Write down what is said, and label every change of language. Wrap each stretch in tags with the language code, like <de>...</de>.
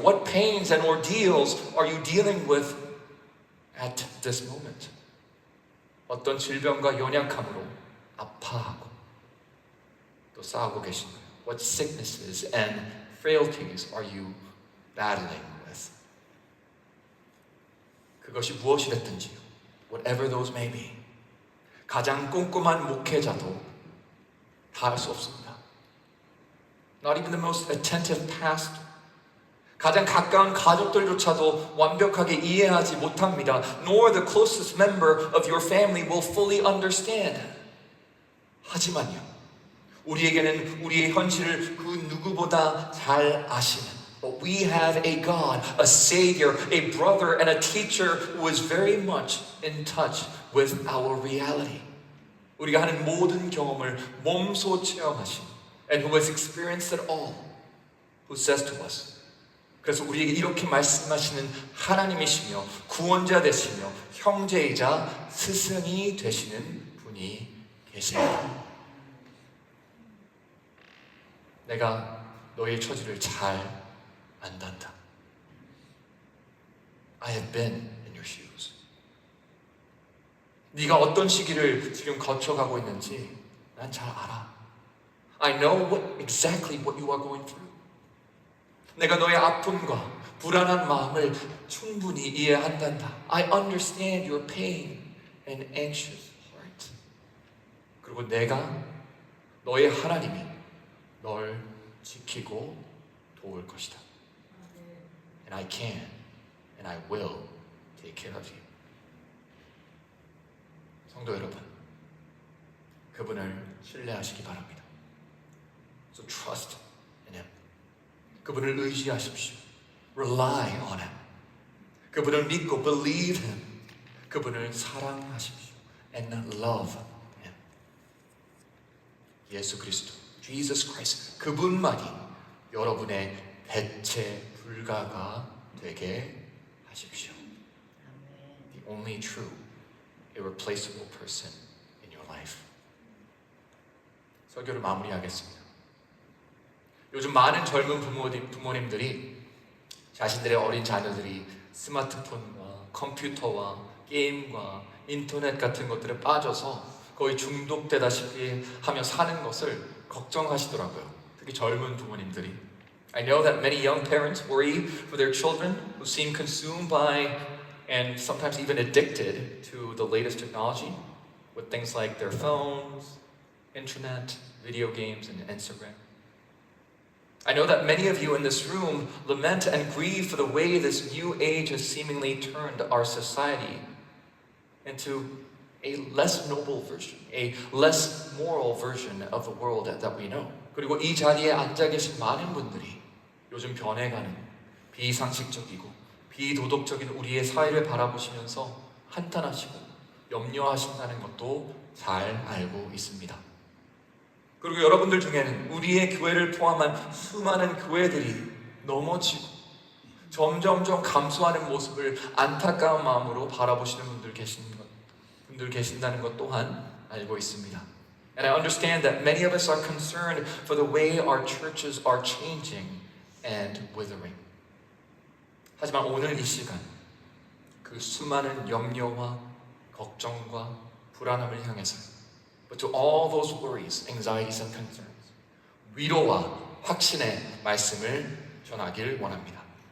<en>What pains and ordeals are you dealing with at this moment?</en> <ko>어떤 질병과 연약함으로 아파하고 또 싸우고 계신가요?</ko> <en>What sicknesses and frailties are you battling with?</en> <ko>그것이 무엇이 됐든지요,</ko> <en>whatever those may be,</en> <ko>가장 꼼꼼한 목회자도 다 할 수 없습니다.</ko> <en>Not even the most attentive pastor,</en> <ko>가장 가까운 가족들조차도 완벽하게 이해하지 못합니다.</ko> <en>Nor the closest member of your family will fully understand.</en> <ko>하지만요, 우리에게는 우리의 현실을 그 누구보다 잘 아시는,</ko> <en>but we have a God, a Savior, a brother, and a teacher who is very much in touch with our reality. 우리가 하는 모든 경험을 몸소 체험하신, and who has experienced it all, who says to us, 그래서 우리에게 이렇게 말씀하시는 하나님이시며 구원자 되시며 형제이자 스승이 되시는 분이 계십니다.</en> <ko>내가 너의 처지를 잘 안단다.</ko> <en>I have been in your shoes.</en> <ko>네가 어떤 시기를 지금 거쳐가고 있는지 난 잘 알아.</ko> <en>I know exactly what you are going through.</en> <ko>내가 너의 아픔과 불안한 마음을 충분히 이해한단다.</ko> <en>I understand your pain and anxious heart.</en> <ko>그리고 내가 너의 하나님이 널 지키고 도울 것이다.</ko> <en>And I can and I will take care of you.</en> <ko>성도 여러분, 그분을 신뢰하시기 바랍니다.</ko> <en>So trust in Him.</en> <ko>그분을 의지하십시오.</ko> <en>Rely on Him.</en> <ko>그분을 믿고</ko> <en>believe Him.</en> <ko>그분을 사랑하십시오.</ko> <en>And love Him.</en> <ko>예수 그리스도, Jesus Christ, 그분만이 여러분의 대체 불가가 되게 하십시오.</ko> <en>The only true, irreplaceable person in your life.</en> <ko>설교를 마무리하겠습니다. 요즘 많은 젊은 부모님들이 자신들의 어린 자녀들이 스마트폰과 컴퓨터와 게임과 인터넷 같은 것들에 빠져서 거의 중독되다시피 하며 사는 것을 걱정하시더라고요. 특히 젊은 부모님들이.</ko> <en>I know that many young parents worry for their children who seem consumed by and sometimes even addicted to the latest technology with things like their phones, internet, video games, and Instagram. I know that many of you in this room lament and grieve for the way this new age has seemingly turned our society into a less noble version, a less moral version of the world that we know.</en> <ko>그리고 이 자리에 앉아 계신 많은 분들이 요즘 변해가는 비상식적이고 비도덕적인 우리의 사회를 바라보시면서 한탄하시고 염려하신다는 것도 잘 알고 있습니다. 그리고 여러분들 중에는 우리의 교회를 포함한 수많은 교회들이 넘어지고 점점점 감소하는 모습을 안타까운 마음으로 바라보시는 분들 계신다는 것 또한 알고 있습니다.</ko> <en>And I understand that many of us are concerned for the way our churches are changing and withering.</en> <ko>하지만 오늘 이 시간 그 수많은 염려와 걱정과 불안함을 향해서</ko> <en>But to all those worries, anxieties and concerns</en> <ko>위로와 확신의 말씀을 전하길 원합니다.</ko>